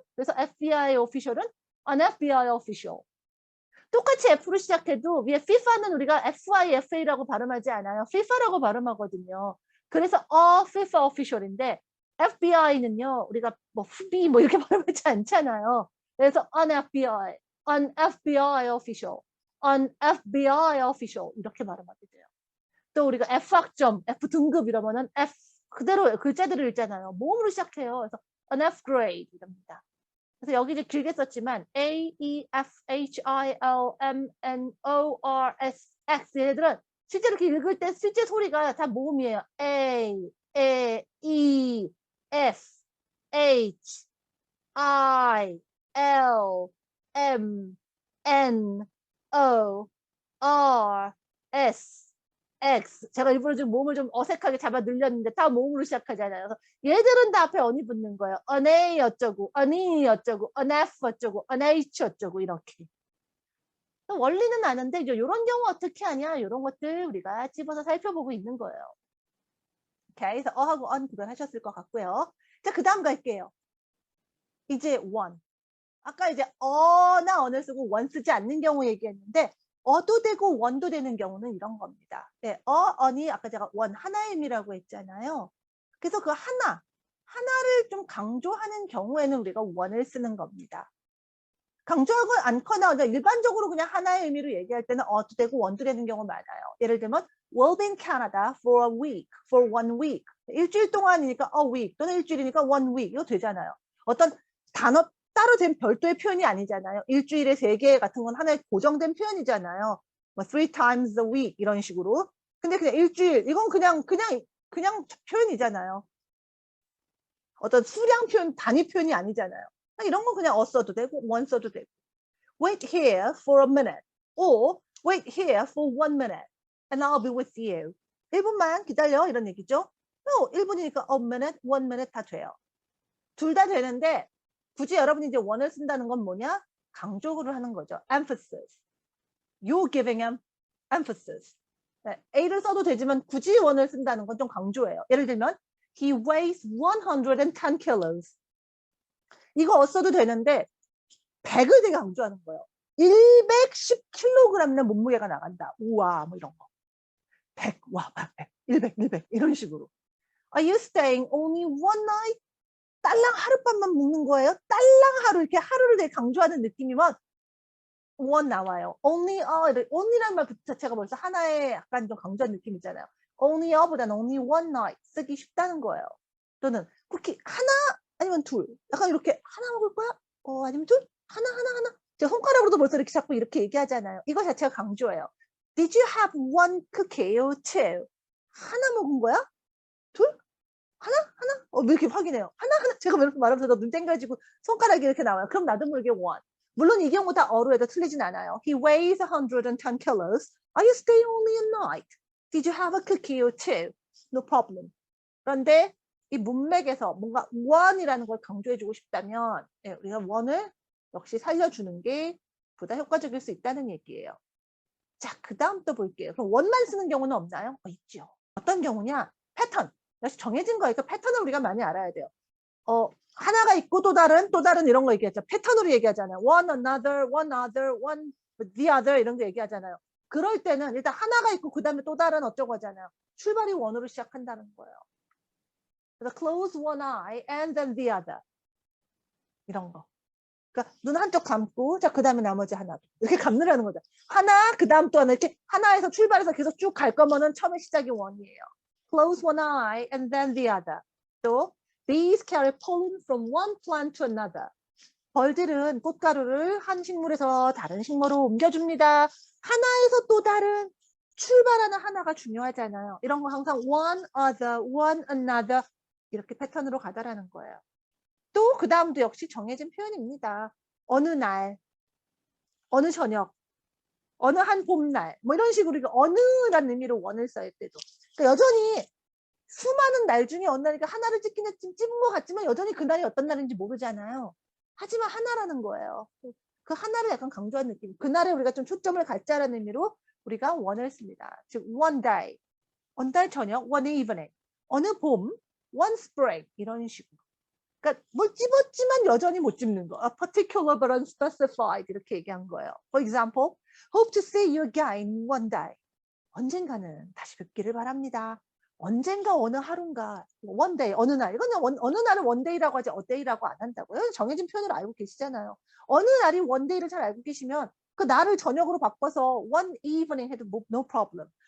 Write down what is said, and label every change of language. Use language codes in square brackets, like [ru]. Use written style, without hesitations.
[ko] 그래서 [en] FBI official은 an FBI official. [ko] 똑같이 F로 시작해도 위에 FIFA는 우리가 FIFA라고 발음하지 않아요. FIFA라고 발음하거든요. 그래서 FIFA official인데 FBI는요. 우리가 뭐 FB 뭐 이렇게 발음하지 않잖아요. 그래서 [en] an FBI official, an FBI official [ko] 이렇게 발음하게 돼요. 또 우리가 F학점, F 등급 이러면은 F 그대로 글자들을 읽잖아요. 모음으로 시작해요. 그래서 [en] an F grade [ko] 이럽니다. 그래서 여기 이제 길게 썼지만 A, E, F, H, I, L, M, N, O, R, S, X 얘네들은 실제로 이렇게 읽을 때 실제 소리가 다 모음이에요. [en] A, E, F, H, I, L, M, N, O, R, S, X. [ko] 제가 일부러 좀 모음을 좀 어색하게 잡아 늘렸는데 다 모음으로 시작하잖아요. 그래서 얘들은 다 앞에 언이 붙는 거예요. [en] an A 어쩌고, an E 어쩌고, an F 어쩌고, an H 어쩌고 [ko] 이렇게. 원리는 아는데 이런 경우 어떻게 하냐 이런 것들 우리가 집어서 살펴보고 있는 거예요. 오케이. 그래서 어하고 on 구별하셨을 것 같고요. 자, 그 다음 갈게요. 이제 one. 아까 이제 어나 on을 쓰고 one 쓰지 않는 경우 얘기했는데 어도 되고 one도 되는 경우는 이런 겁니다. 네, on이 아까 제가 one 하나의 의미라고 했잖아요. 그래서 그 하나를 좀 강조하는 경우에는 우리가 one을 쓰는 겁니다. 강조하고 않거나 일반적으로 그냥 하나의 의미로 얘기할 때는 어도 되고 one도 되는 경우 많아요. 예를 들면 [en] will be in Canada for a week, for 1 week. [ko] 일주일 동안이니까 a week 또는 일주일이니까 1 week 이거 되잖아요. 어떤 단어 따로 된 별도의 표현이 아니잖아요. 일주일에 3개 같은 건 하나의 고정된 표현이잖아요. 뭐 [en] 3 times a week [ko] 이런 식으로. 근데 그냥 일주일 이건 그냥 표현이잖아요. 어떤 수량 표현, 단위 표현이 아니잖아요. 이런 건 그냥 써도 되고 one 써도 되고. [en] Wait here for a minute or wait here for 1 minute and I'll be with you. [ko] 1분만 기다려 이런 얘기죠. 1분이니까 a minute, 1 minute 다 돼요. 둘 다 되는데 굳이 여러분이 이제 one을 쓴다는 건 뭐냐? 강조를 하는 거죠. emphasis. [en] You're giving him emphasis. [ko] 네, A를 써도 되지만 굳이 one을 쓴다는 건 좀 강조해요. 예를 들면 [en] he weighs 110 kilos. [ko] 이거 써도 되는데 100을 되게 강조하는 거예요. 110kg의 몸무게가 나간다. 우와 뭐 이런 거. 100, 와 100, 100 이런 식으로. [en] Are you staying only one night? [ko] 딸랑 하룻밤만 묵는 거예요? 딸랑 하루 이렇게 하루를 되게 강조하는 느낌이면 one 나와요. only라는 말 자체가 벌써 하나의 약간 좀 강조한 느낌이잖아요. only a보다는 [en] only one night [ko] 쓰기 쉽다는 거예요. 또는 쿠키 하나 아니면 둘. 약간 이렇게 하나 먹을 거야? 아니면 둘? 하나. 제가 손가락으로도 벌써 이렇게 자꾸 이렇게 얘기하잖아요. 이거 자체가 강조예요. [en] Did you have one cookie or two? [ko] 하나 먹은 거야? 둘? 하나? 왜 이렇게 확인해요? 하나? 제가 이렇게 말하면서 눈 땡겨지고 손가락이 이렇게 나와요. 그럼 나도 모르게 one. 물론 이 경우 다 어로 해도 틀리진 않아요. [en] He weighs 110 kilos. Are you staying only a night? Did you have a cookie or two? No problem. [ko] 그런데 이 문맥에서 뭔가 one이라는 걸 강조해주고 싶다면 우리가 one을 역시 살려주는 게 보다 효과적일 수 있다는 얘기예요. 자, 그 다음 또 볼게요. 그럼 one만 쓰는 경우는 없나요? 있죠. 어떤 경우냐? 패턴. 역시 정해진 거니까 패턴을 우리가 많이 알아야 돼요. 하나가 있고 또 다른 이런 거 얘기하죠. 패턴으로 얘기하잖아요. [en] one another, one the other [ko] 이런 거 얘기하잖아요. 그럴 때는 일단 하나가 있고 그 다음에 또 다른 어쩌고 하잖아요. 출발이 one으로 시작한다는 거예요. 그래서 [en] close one eye and then the other [ko] 이런 거. 그러니까 눈 한쪽 감고 자 그다음에 나머지 하나 이렇게 감느라는 거죠. 하나 그다음 또 하나 이렇게 하나에서 출발해서 계속 쭉 갈 거면은 처음에 시작이 one이에요. [en] Close one eye and then the other. [ko] 또 [en] bees carry pollen from one plant to another. [ko] 벌들은 꽃가루를 한 식물에서 다른 식물로 옮겨줍니다. 하나에서 또 다른 출발하는 하나가 중요하잖아요. 이런 거 항상 [en] one other, one another [ko] 이렇게 패턴으로 가다라는 거예요. 또 그 다음도 역시 정해진 표현입니다. 어느 날, 어느 저녁, 어느 한 봄날 뭐 이런 식으로 어느라는 의미로 one을 써야 때도 그러니까 여전히 수많은 날 중에 어느 날이니까 하나를 찍긴 했지만 찍은 것 같지만 여전히 그날이 어떤 날인지 모르잖아요. 하지만 하나라는 거예요. 그 하나를 약간 강조한 느낌. 그날에 우리가 좀 초점을 갖자라는 의미로 우리가 one을 씁니다. 즉 one day, 어느 날 저녁, one evening, 어느 봄, one spring 이런 식으로. 그러니까 뭘 찝었지만 여전히 못 찝는 거. [en] A particular but unspecified [ko] 이렇게 얘기한 거예요. [en] For example, hope to see you again one day. [ko] 언젠가는 다시 뵙기를 바랍니다. 언젠가 어느 하루인가 one day 어느 날 이건 어느 날은 one day라고 하지 a day라고 안 한다고요. 정해진 표현을 알고 계시잖아요. 어느 날이 one day를 잘 알고 계시면 그 날을 저녁으로 바꿔서 one evening 해도 [en] no problem.